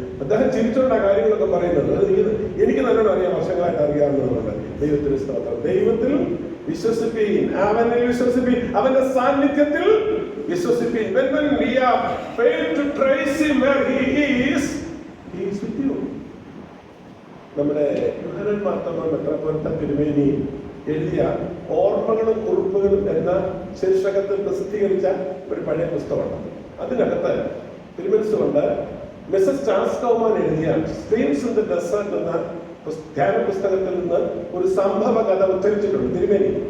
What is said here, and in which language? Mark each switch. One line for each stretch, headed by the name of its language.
Malayalam: അദ്ദേഹം ചിരിച്ചോണ്ട കാര്യങ്ങളൊക്കെ പറയുന്നത് എനിക്ക് നല്ലോണം അറിയാം, വർഷങ്ങളായിട്ട് അറിയാവുന്നതുകൊണ്ട്. ദൈവത്തിന് സ്തോത്രം. ദൈവത്തിൽ വിശ്വസിപ്പീൻ, അവനിൽ വിശ്വസിപ്പീൻ, അവന്റെ സാന്നിധ്യത്തിൽ വിശ്വസിപ്പീൻ.
English: When we are failed to trace him where he is with you.
Malayalam: നമ്മുടെ യോഹന്നാൻ മാർത്തോമാ മെത്രാപ്പോലീത്ത തിരുമേനി എഴുതിയ ഓർമ്മകളും കുറിപ്പുകളും എന്ന ശീർഷകത്തിൽ പ്രസിദ്ധീകരിച്ച ഒരു പഴയ പുസ്തകമാണ്. അതിനകത്ത് തിരുമനസ്സുകൊണ്ട് മിസസ് ചാൾസ് കൗമാൻ എഴുതിയ സ്ട്രീംസ് ഇൻ ദി ഡെസേർട്ട് എന്ന ധ്യാന പുസ്തകത്തിൽ നിന്ന് ഒരു സംഭവ കഥ ഉദ്ധരിച്ചിട്ടുണ്ട് തിരുമേനി.